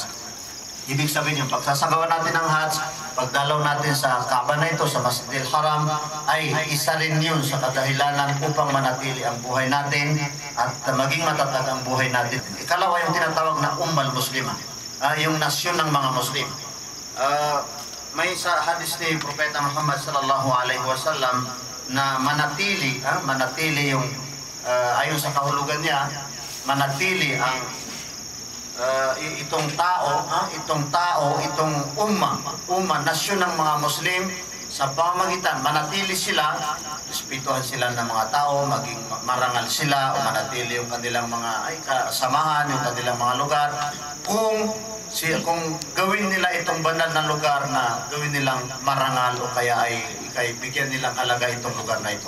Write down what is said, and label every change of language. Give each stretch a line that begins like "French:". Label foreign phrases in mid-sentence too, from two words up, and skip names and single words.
Filipino: Ibig sabihin yung pagsasagawa natin ng hajj, pagdalaw natin sa Kaaba na ito, sa Masjidil Haram, ay isa rin yun sa kadahilanan upang manatili ang buhay natin at maging matatag ang buhay natin. Ikalawa, yung tinatawag na
Arabic: أمة مسلمة,
Filipino: yung nasyon ng mga Muslim. May sa hadis ni Propeta Muhammad
Arabic: صلى الله عليه وسلم
Filipino: na manatili yung ayon sa kahulugan niya, manatili ang itong umma, nasyon ng mga Muslim sa pamamagitan, manatili sila, respetuhan sila ng mga tao, maging marangal sila, o manatili yung kanilang mga kasamahan, yung kanilang mga lugar, kung gawin nila itong banal na lugar na gawin nilang marangal o kaya ay bigyan nilang halaga itong lugar na ito.